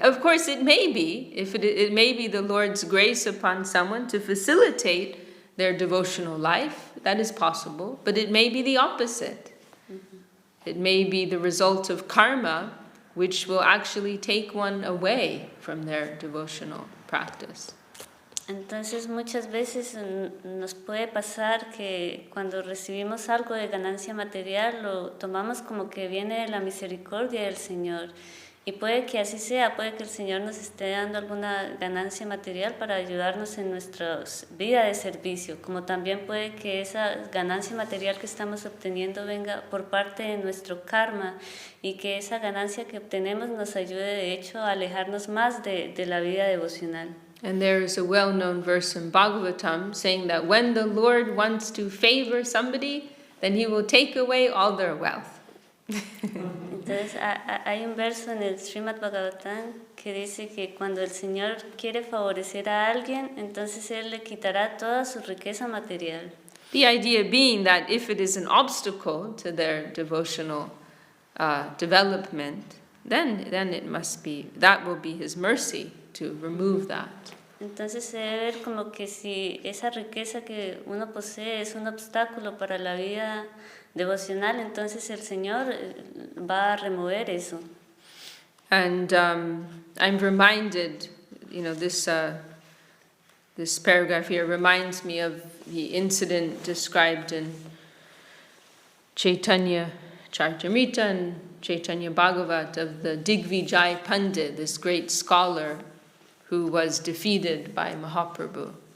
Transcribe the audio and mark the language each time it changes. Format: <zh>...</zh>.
<en>Of course, it may be. It may be the Lord's grace upon someone to facilitate their devotional life. That is possible. But it may be the opposite. It may be the result of karma, which will actually take one away from their devotional practice.</en> <es>Entonces muchas veces nos puede pasar que cuando recibimos algo de ganancia material lo tomamos como que viene de la misericordia del Señor. Y puede que así sea, puede que el Señor nos esté dando alguna ganancia material para ayudarnos en nuestra vida de servicio, como también puede que esa ganancia material que estamos obteniendo venga por parte de nuestro karma y que esa ganancia que obtenemos nos ayude de hecho a alejarnos más de la vida devocional.</es> <en>And there is a well-known verse in Bhagavatam saying that when the Lord wants to favor somebody, then he will take away all their wealth.</en> <es>Entonces hay un verso en el Srimad Bhagavatam que dice que cuando el Señor quiere favorecer a alguien, entonces Él le quitará toda su riqueza material.</es> <en>The idea being that if it is an obstacle to their devotional development, then it must be, that will be his mercy to remove that.</en> <es>Entonces se debe ver como que si esa riqueza que uno posee es un obstáculo para la vida devocional, entonces el Señor va a remover eso.</es> <en>And I'm reminded, this paragraph here reminds me of the incident described in Chaitanya Charitamrita and Chaitanya Bhagavat of the Digvijay Pandit, this great scholar who was defeated by Mahaprabhu.</en>